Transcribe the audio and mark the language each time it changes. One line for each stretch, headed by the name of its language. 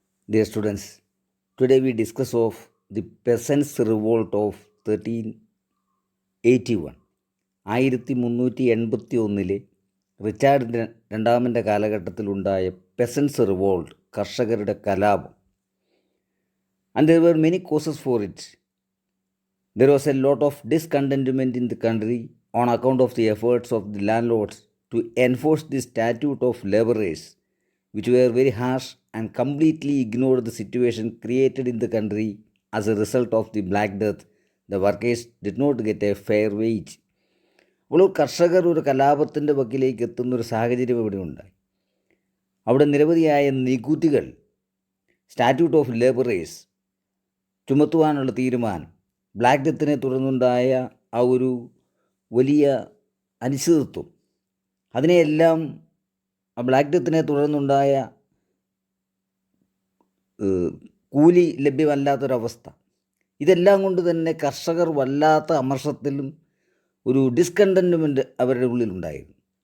English: Dear students, today we discuss of the peasants' revolt of 1381.
Malayalam: 1381 Richard രണ്ടാമൻ്റെ കാലഘട്ടത്തിലുണ്ടായ പെസൻസ് revolt, കർഷകരുടെ കലാപം.
English: And there were many causes for it. There was a lot of discontentment in the country on account of the efforts of the landlords to enforce the statute of laborers, which were very harsh and completely ignored the situation created in the country as a result of the Black Death. The workers did not get a fair wage.
Malayalam: അപ്പോൾ കർഷകർ ഒരു കലാപത്തിൻ്റെ വക്കിലേക്ക് എത്തുന്നൊരു സാഹചര്യം ഇവിടെ ഉണ്ടായി. അവിടെ നിരവധിയായ നികുതികൾ, statute of labourers ചുമത്തുവാനുള്ള തീരുമാനം, ബ്ലാക്ക് ഡെത്തിനെ തുടർന്നുണ്ടായ ആ ഒരു വലിയ അനിശ്ചിതത്വം, അതിനെയെല്ലാം ആ ബ്ലാക്ക് ഡെത്തിനെ തുടർന്നുണ്ടായ കൂലി ലഭ്യമല്ലാത്തൊരവസ്ഥ, ഇതെല്ലാം കൊണ്ട് തന്നെ കർഷകർ വല്ലാത്ത അമർഷത്തിലും ഒരു ഡിസ്കണ്ടൻമെൻറ്റ് അവരുടെ ഉള്ളിലുണ്ടായിരുന്നു.